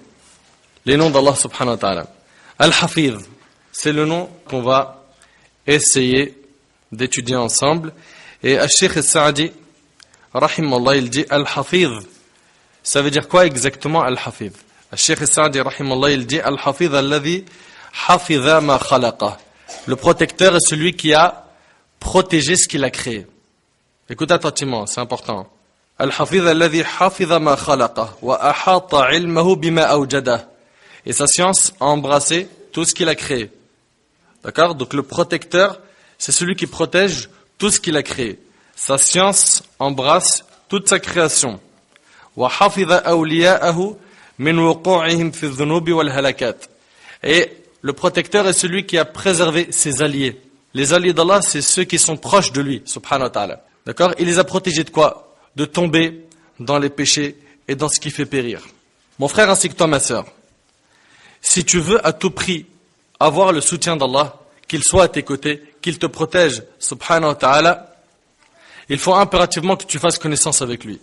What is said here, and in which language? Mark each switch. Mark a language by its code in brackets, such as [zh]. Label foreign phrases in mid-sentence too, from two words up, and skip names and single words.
[fr] Les noms d'Allah [ar] سبحانه وتعالى. [fr] Al-Hafiz, c'est le nom qu'on va essayer d'étudier ensemble. Et Al-Sheikh Al-Sa'di, rahimallah, il dit Al-Hafiz. Ça veut dire quoi exactement Al-Hafiz? Al-Sheikh Al-Sa'di, rahimallah, il dit [ar] الحافظ الذي حفظ ما خلق. [fr] Le protecteur est celui qui a protégé ce qu'il a créé. Écoute attentivement, c'est important. [ar] الحافظ الذي حفظ ما خلق وأحاط علمه بما أوجد. [fr] Et sa science a embrassé tout ce qu'il a créé. D'accord? Donc le protecteur, c'est celui qui protège tout ce qu'il a créé. Sa science embrasse toute sa création. [ar] وحفظ أولياءه من وقوعهم في الذنوب والهلكات. [fr] Et le protecteur est celui qui a préservé ses alliés. Les alliés d'Allah, c'est ceux qui sont proches de lui, [ar] سبحانه وتعالى. [fr] D'accord? Il les a protégés de quoi? De tomber dans les péchés et dans ce qui fait périr. Mon frère ainsi que toi, ma sœur, si tu veux à tout prix avoir le soutien d'Allah, qu'il soit à tes côtés, qu'il te protège, [ar] سبحانه وتعالى, [fr] il faut impérativement que tu fasses connaissance avec lui.